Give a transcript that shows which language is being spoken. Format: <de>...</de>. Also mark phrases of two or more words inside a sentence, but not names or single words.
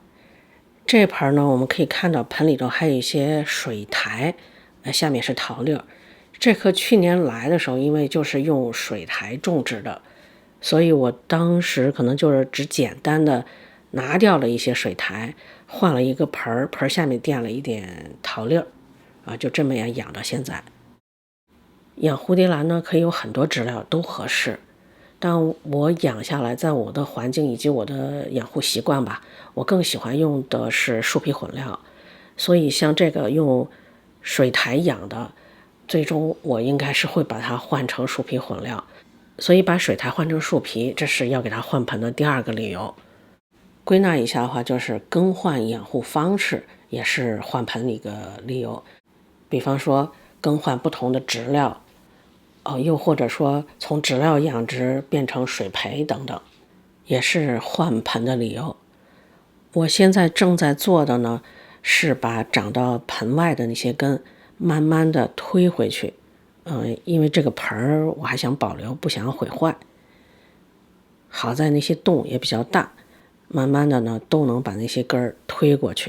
<zh>這盆呢，我們可以看到盆裡頭還有一些水苔，下面是桃粒。這棵去年來的時候，因為就是用水苔種植的，所以我當時可能就是只簡單的拿掉了一些水苔，換了一個盆，盆下面墊了一點桃粒就這麼樣養到現在。養蝴蝶蘭呢，可以有很多植料都合適，但我養下來，在我的環境以及我的養護習慣吧，我更喜歡用的是樹皮混料。所以像這個用水苔養的，最終我應該是會把它換成樹皮混料。所以把水苔換成樹皮，這是要給它換盆的第二個理由。歸納一下的話，就是更換養護方式也是換盆的一個理由。比方說更換不同的植料，又或者說從植料養殖變成水培等等，也是換盆的理由。我現在正在做的呢，是把長到盆外的那些根慢慢的推回去。因為這個盆我還想保留，不想要毀壞。好在那些洞也比較大，慢慢的呢都能把那些根推過去。</zh>